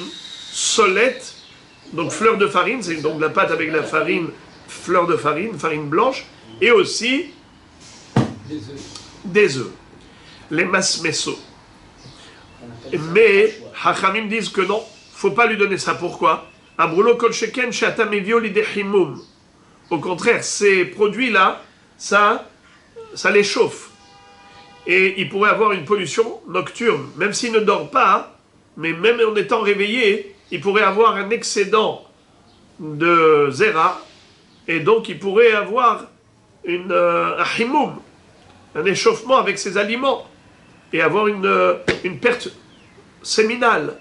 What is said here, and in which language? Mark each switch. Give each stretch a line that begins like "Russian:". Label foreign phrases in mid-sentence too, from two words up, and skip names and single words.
French: Solette, donc fleur de farine, c'est donc la pâte avec la farine, fleur de farine, farine blanche, et aussi des œufs. Les masmeso. Mais Hachamim disent que non, faut pas lui donner ça. Pourquoi?
Hebrew: אדרבה כל שכן שאתה מביאו לידי חימום.
French: Au contraire, ces produits-là, ça les chauffe. et il pourrait avoir une pollution nocturne, même s'il ne dort pas, mais même en étant réveillé, il pourrait avoir un excédent de zera, et donc il pourrait avoir un himoum, un échauffement avec ses aliments, et avoir une perte séminale.